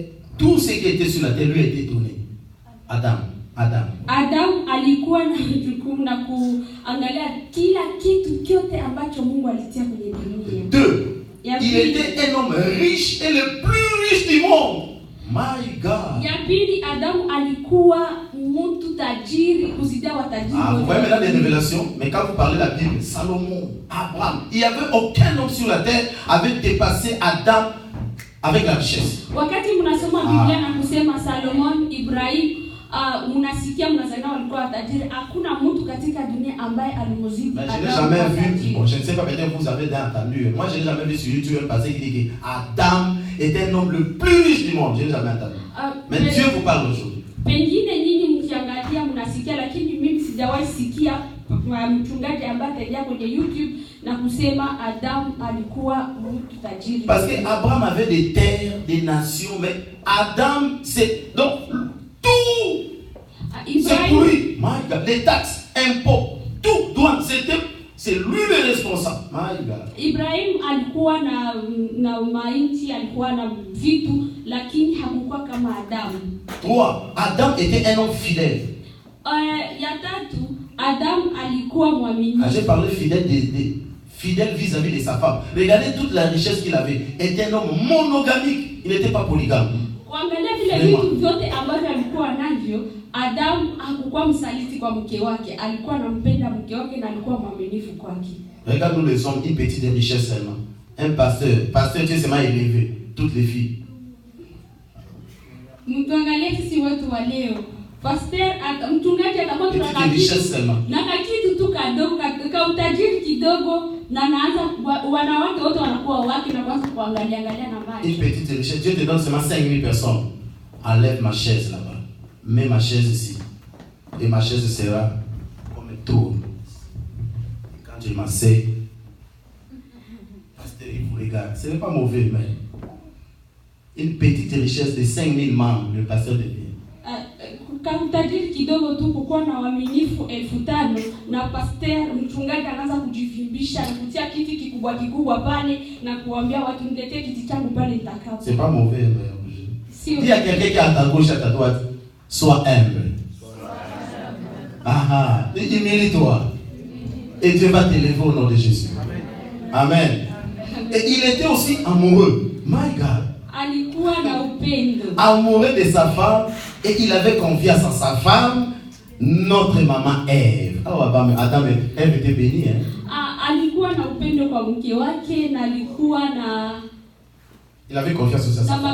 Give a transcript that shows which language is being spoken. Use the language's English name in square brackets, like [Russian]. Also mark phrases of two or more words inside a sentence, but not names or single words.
[French] Tout ce qui était sur la terre lui a été donné. [Swahili] Adam alikuwa na jukumu na kuangalia kila kitu kyote ambacho Mungu alitia kwenye dunia. [French] 2. Il était un homme riche et le plus riche du monde. [English] My God. [Swahili] Ya pili, Adamu alikuwa mtu tajiri kuzidia watajiri. [French] Vous voyez maintenant des révélations, mais quand vous parlez de la Bible, Salomon, Abraham, il n'y avait aucun homme sur la terre avait dépassé Adam avec la richesse. [Swahili] Wakati mnasoma Biblia na kusema Salomon, Ibrahim, mnasikia mnazana walikuwa watajiri, hakuna mtu katika dunia ambaye alimzidi Adam. [French] Je n'ai jamais vu, bon, je ne sais pas, peut-être vous avez déjà entendu, moi je n'ai jamais vu sur YouTube un passage qui dit que Adam était un homme le plus riche du monde, je n'ai jamais entendu. Mais Dieu vous parle aujourd'hui. [Swahili] Pengine nyinyi mkiangalia mnasikia, lakini mimi sijawahi sikia mchungaji ambaye ataingia kwenye YouTube na kusema Adam alikuwa mtu tajiri. [French] Parce que Abraham avait des terres, des nations, mais Adam c'est donc tout. C'est pour lui. [English] My God. [French] Les taxes, impôts, tout, douane, c'est lui le responsable. [English] My God. [Swahili] Ibrahim alikuwa na mainchi, alikuwa na vitu, lakini hakukuwa kama Adam. [French] 3. Adam était un homme fidèle. [Swahili] Ya tatu, Adam alikuwa mwaminifu. [French] J'ai parlé fidèle vis-à-vis de sa femme. Regardez toute la richesse qu'il avait. Il était un homme monogamique. Il n'était pas polygame. [Swahili] Kuangalia vile vitu vyote ambavyo alikuwa navyo, Adam hakukuwa msaliti kwa mke wake. Alikuwa anampenda mke wake na alikuwa mwaminifu kwake. [French] Regarde-nous les hommes, une petite richesse seulement. Un pasteur qui est seulement élevé. Toutes les filles. [Swahili] Mtuangalie sisi watu wa leo. Pastor mchungaji atakuwa [French] richesse seulement. [Swahili] na kitu tu tu kadogo ka utajiri kidogo na naanza wanawake wote wanakuwa wake na kwanza kuangalia na maji. [French] Une petite richesse, Dieu te donne seulement 5000 personnes. Enlève ma chaise là-bas. Mets ma chaise ici. Et ma chaise sera comme un tour. Quand je m'assieds, pasteur, il vous regarde. Ce n'est pas mauvais, mais une petite richesse de 5000 membres, le pasteur devient. [Swahili] Utajiri kidogo tu kukuwa na waaminifu 5000 na pastor mchungaji anaanza kujivimbisha na kutia kiti kikubwa pale na kuambia watu niletee kiti changu pale nitakao. [French] C'est pas mauvais, mais dis à quelqu'un qui est à ta gauche, à ta droite, sois humble. Humilie-toi. Et Dieu va t'élever au nom de Jésus. Amen. Et il était aussi amoureux. [English] My God. [Swahili] Alikuwa na upendo. [French] Amoureux de sa femme et il avait confiance en sa femme, notre maman Ève. Adam et Ève étaient bénis. [Swahili] Alikuwa na upendo kwa mke wake na alikuwa na [French] il avait confiance en sa femme.